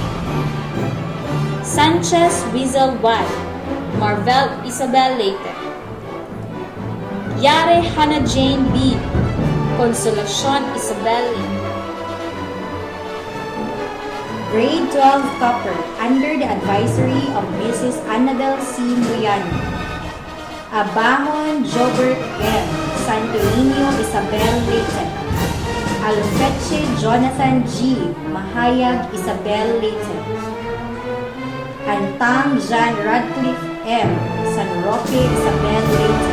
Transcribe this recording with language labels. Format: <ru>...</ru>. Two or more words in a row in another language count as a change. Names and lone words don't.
<en>Sanchez Rizal Y, Marvel Isabel Leyte. Yare Hannah Jane B, Consolacion Isabel Leyte. Grade 12 topper under the advisory of Mrs. Annabel C. Muyano. Abahon Jobert M, Santo Niño Isabel Leyte. Alfeche Jonathan G, Mahayag Isabel Leyte. Antang John Radcliffe M, San Roque Isabel Leyte.</en>